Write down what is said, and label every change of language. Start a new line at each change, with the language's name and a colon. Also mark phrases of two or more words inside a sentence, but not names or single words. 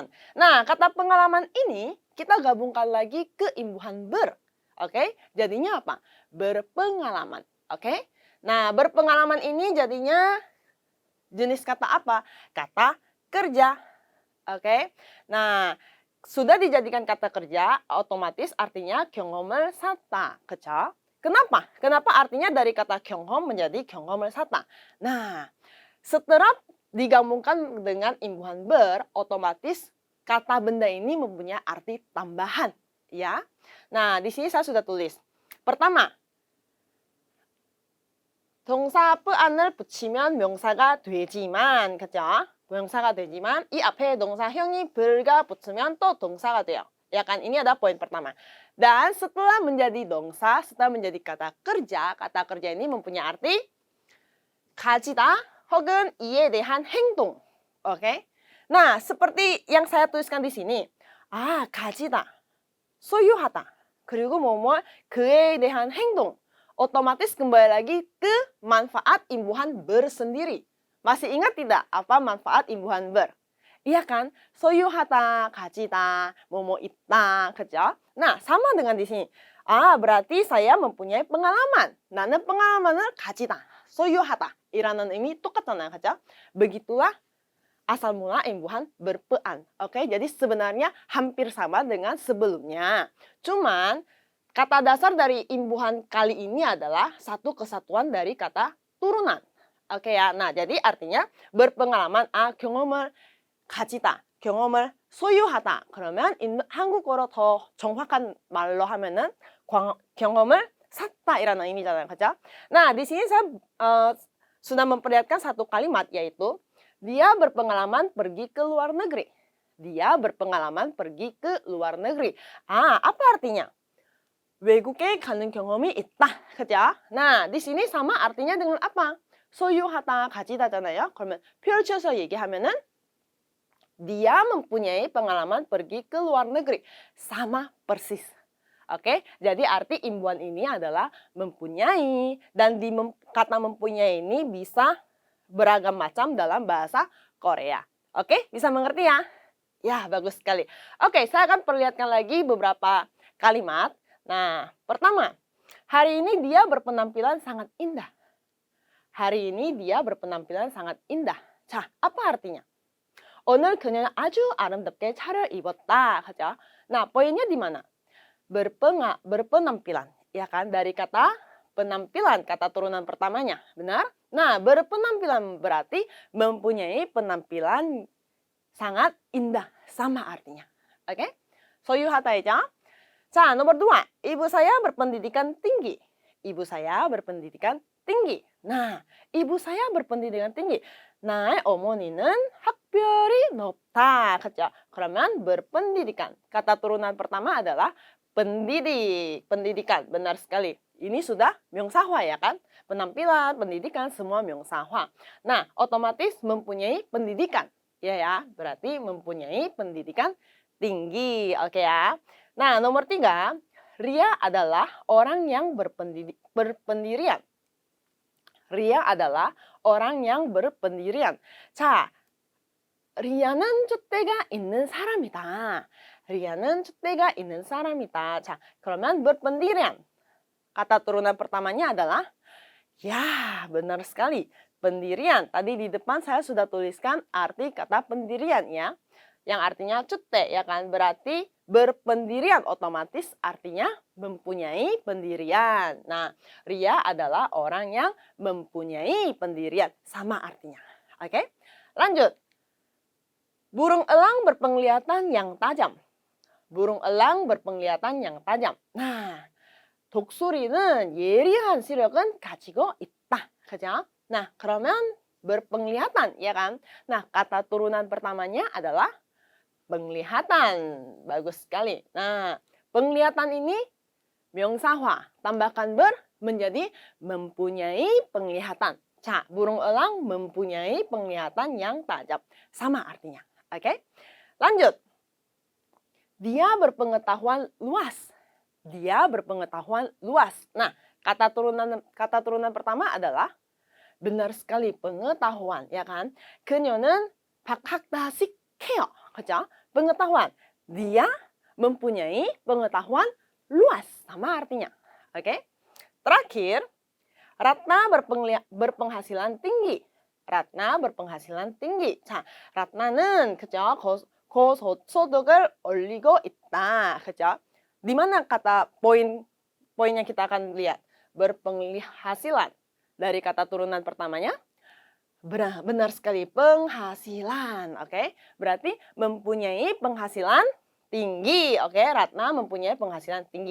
Indonesian: Nah, kata pengalaman ini kita gabungkan lagi ke imbuhan ber. Oke, jadinya apa? Berpengalaman. Oke. Nah, berpengalaman ini jadinya jenis kata apa? Kata kerja. Oke. Nah, sudah dijadikan kata kerja, otomatis artinya
Korean: 경험을 쌓다. 그쵸?
Indonesian: Kenapa? Kenapa artinya dari kata 경험 menjadi
Korean: 경험을 쌓다?
Indonesian: Nah, setelah digabungkan dengan imbuhan ber, otomatis kata benda ini mempunyai arti tambahan, ya. Nah, di sini saya sudah tulis. Pertama,
Korean: 동사 쁘안을 붙이면 명사가 되지만, 그죠? 명사가 되지만 이 앞에 동사형이 ber가 붙으면 또 동사가 돼요.
Indonesian: Ya kan, ini adalah poin pertama. Dan setelah menjadi 동사, setelah menjadi kata kerja ini mempunyai arti
Korean: 가지다 혹은 이에 대한 행동.
Indonesian: Oke. Nah, seperti yang saya tuliskan di sini.
Korean: 가지다. 소유하다. 그리고 뭐뭐 그에 대한 행동.
Indonesian: Otomatis kembali lagi ke manfaat imbuhan ber sendiri. Masih ingat tidak apa manfaat imbuhan ber? Iya kan?
Korean: 소유하다, 가지다, 뭐뭐 있다, 그죠?
Indonesian: Nah, sama dengan di sini. berarti saya mempunyai pengalaman.
Korean: 나는 pengalaman을 가지다, 소유하다 이라는 의미 똑같잖아요, 그죠?
Indonesian: Begitulah asal mula imbuhan berpean. Oke, jadi sebenarnya hampir sama dengan sebelumnya. Cuman kata dasar dari imbuhan kali ini adalah satu kesatuan dari kata turunan. Oke ya, nah jadi artinya berpengalaman,
Korean: 경험을 가지다, 경험을 소유하다. 그러면 한국어로 더 정확한 말로 하면은 경험을 샀다이라는 의미잖아요, 그죠?
Indonesian: Nah, di sini saya sudah memperlihatkan satu kalimat yaitu dia berpengalaman pergi ke luar negeri. Dia berpengalaman pergi ke luar negeri. apa artinya?
Korean: 외국에 가는 경험이 있다. 그죠?
Indonesian: Nah, di sini sama artinya dengan apa?
Korean: 소유하다, 가지다잖아요. 그러면 펼쳐서 얘기하면은
Indonesian: dia mempunyai pengalaman pergi ke luar negeri. Sama persis. Oke, jadi arti imbuhan ini adalah mempunyai. Dan kata mempunyai ini bisa beragam macam dalam bahasa Korea. Oke, bisa mengerti ya? Ya, bagus sekali. Oke, saya akan perlihatkan lagi beberapa kalimat. Nah, pertama, hari ini dia berpenampilan sangat indah. Hari ini dia berpenampilan sangat indah. 자, apa artinya?
Korean: 오늘 그녀는 아주 아름답게 차려입었다. 그죠?
Indonesian: Nah, poinnya di mana? berpenampilan. Ya kan? Dari kata penampilan, kata turunan pertamanya. Benar? Nah, berpenampilan berarti mempunyai penampilan sangat indah. Sama artinya. Oke?
Korean: 소유하다이죠. 자,
Indonesian: nomor 2. Ibu saya berpendidikan tinggi. Ibu saya berpendidikan tinggi. Nah, ibu saya berpendidikan tinggi.
Korean: 나의 어머니는 학벌이 높다. 그죠? 그러면 berpendidikan.
Indonesian: Kata turunan pertama adalah pendidikan. Benar sekali. Ini sudah 명사화 ya kan? Penampilan, pendidikan, semua 명사화. Nah, otomatis mempunyai pendidikan. Ya, berarti mempunyai pendidikan tinggi. Oke ya. Nah, nomor 3. Ria adalah orang yang berpendirian. Ria adalah orang yang berpendirian.
Korean: 자, 리아는 줏대가 있는 사람이다. 리아는 줏대가 있는 사람이다. 자, 그러면 berpendirian.
Indonesian: Kata turunan pertamanya adalah ya, benar sekali. Pendirian. Tadi di depan saya sudah tuliskan arti kata pendirian ya. Yang artinya 줏대 ya kan? Berarti berpendirian, otomatis artinya mempunyai pendirian. Nah, Ria adalah orang yang mempunyai pendirian. Sama artinya. Oke? Lanjut. Burung elang berpenglihatan yang tajam. Burung elang berpenglihatan yang tajam. Nah,
Korean: 독수리는 예리한 시력은 가지고 있다. 그죠?
Indonesian: Nah, 그러면 berpenglihatan, ya kan? Nah, kata turunan pertamanya adalah penglihatan. Bagus sekali. Nah, penglihatan ini 명사화, tambahkan ber menjadi mempunyai penglihatan. 자, burung elang mempunyai penglihatan yang tajam. Sama artinya. Oke? Lanjut. Dia berpengetahuan luas. Dia berpengetahuan luas. Nah, kata turunan pertama adalah benar sekali pengetahuan, ya kan?
Korean: 그녀는 박학다식해요. 그죠?
Indonesian: Pengetahuan. Dia mempunyai pengetahuan luas. Sama artinya. Oke? Terakhir, Ratna berpenghasilan tinggi. Ratna berpenghasilan tinggi.
Korean: 자, Ratna는 그죠? 고소득을 올리고 있다. 그죠?
Indonesian: Di mana kata poinnya kita akan lihat? Berpenghasilan. Dari kata turunan pertamanya, benar sekali, penghasilan. Oke? Berarti mempunyai penghasilan tinggi. Oke? Ratna mempunyai penghasilan tinggi.